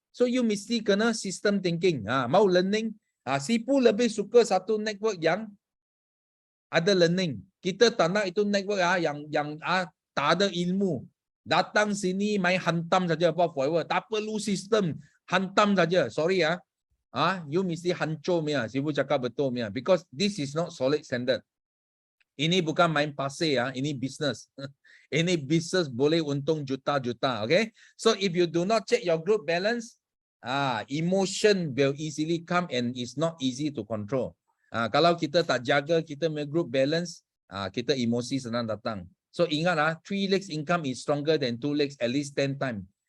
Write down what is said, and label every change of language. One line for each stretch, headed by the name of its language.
Malay: So you mesti kena system thinking. Mau learning, Sipu lebih suka satu network yang ada learning. Kita tak nak itu network yang tak ada ilmu. Datang sini main hantam saja apa forever. Tak perlu sistem, hantam saja.
English: Sorry
Malay: you mesti hancur punya. Sipu cakap betul punya.
English: Because this is not solid standard.
Malay: Ini bukan main pasir ini business. Ini business boleh untung juta-juta, okay?
English: So if you do not check your group balance, emotion will easily come and it's not easy to control.
Malay: Kalau kita tak jaga kita punya group balance, kita emosi senang datang.
English: So
Malay: ingat
English: 3 legs income is stronger than 2 legs at least 10 times.